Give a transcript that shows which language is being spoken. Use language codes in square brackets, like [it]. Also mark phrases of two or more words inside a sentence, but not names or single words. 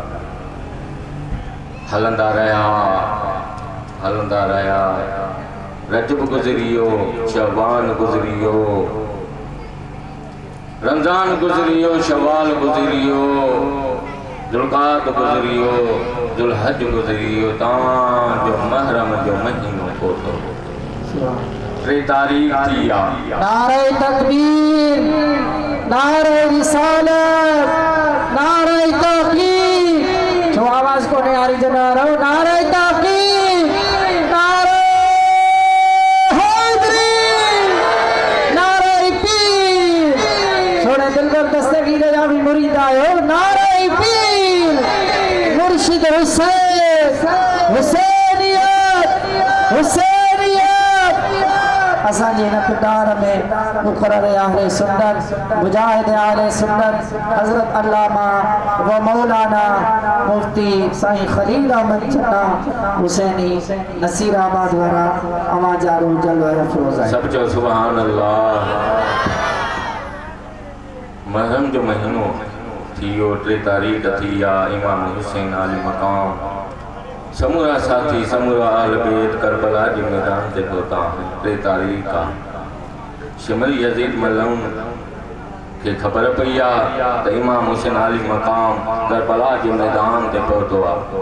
[sd] हलंदा रहिया रजब गुज़रियो शवान गुज़रियो रमज़ान गुज़रियो शवाल गुज़रियो जुल्क़ाद गुज़रियो जुल्हज गुज़रियो तव्हांजो महरम जो महीनो पहुतो 3 तारीख़ थी आहे नारे तकबीर नारे रिसालत नारे तौहीद जो आवाज को नहीं आ रही जना रहो नारे तौहीद नारे हैदरी नारे पीर सोने दिलबर दस्तगीर जा भी मुरीद आयो नारे पीर मुर्शिद हुसैन हुसैनियत हुसैनियत असांजी जे न किरदार में मुकर्रर आहले सुन्नत मुजाहिद आहले सुन्नत हजरत अल्लामा व मौलाना मुफ्ती साईं खलील अहमद चन्ना हुसैनी नसीराबाद वारा अमा जारो जलवा अफरोज है। सब जो [ar] سبحان الله. [sd] महरम जो महीनो थियो 3 तारीख़ थी या इमाम हुसैन आली मकाम समूरा साथी समूरा आल बेत करबला जे मैदान ते पहुता 3 तारीख़ का शिमल यजीद मलऊन के खबर पई आ त इमाम हुसैन आली मकाम करबला जे मैदान ते पहुतो आ।